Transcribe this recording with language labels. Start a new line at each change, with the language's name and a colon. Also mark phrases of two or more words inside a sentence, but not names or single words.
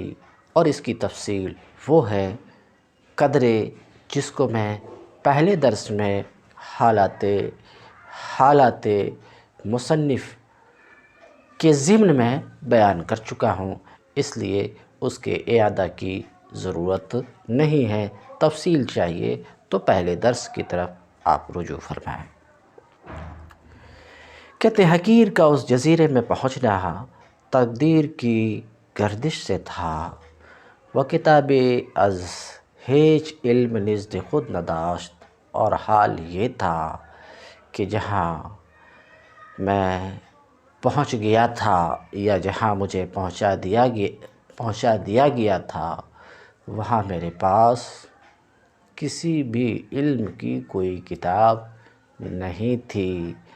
Urdu: اور اس کی تفصیل وہ ہے قدرے جس کو میں پہلے درس میں حالات مصنف کے ضمن میں بیان کر چکا ہوں، اس لیے اس کے اعادہ کی ضرورت نہیں ہے۔ تفصیل چاہیے تو پہلے درس کی طرف آپ رجوع فرمائیں۔ کہتے حقیر کا اس جزیرے میں پہنچنا تقدیر کی گردش سے تھا،
Persian: وہ کتاب از ہیچ علم نزد خود نداشت،
Urdu: اور حال یہ تھا کہ جہاں میں پہنچ گیا تھا یا جہاں مجھے پہنچا دیا گیا تھا، وہاں میرے پاس کسی بھی علم کی کوئی کتاب نہیں تھی۔